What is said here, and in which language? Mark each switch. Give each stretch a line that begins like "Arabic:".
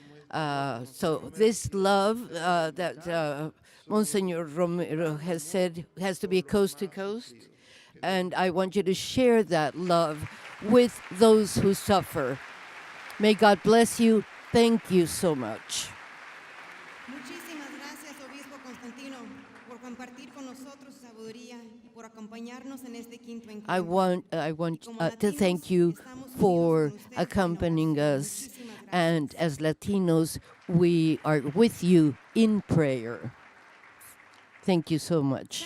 English: So this love that Monsignor Romero has said has to be coast to coast, and I want you to share that love with those who suffer. May God bless you. Thank you so much.
Spanish: Muchísimas gracias, Obispo Constantino, por compartir con nosotros su sabiduría y por acompañarnos en este quinto encuentro.
English: I want to thank you for accompanying us, and as Latinos, we are with you in prayer. Thank you so much.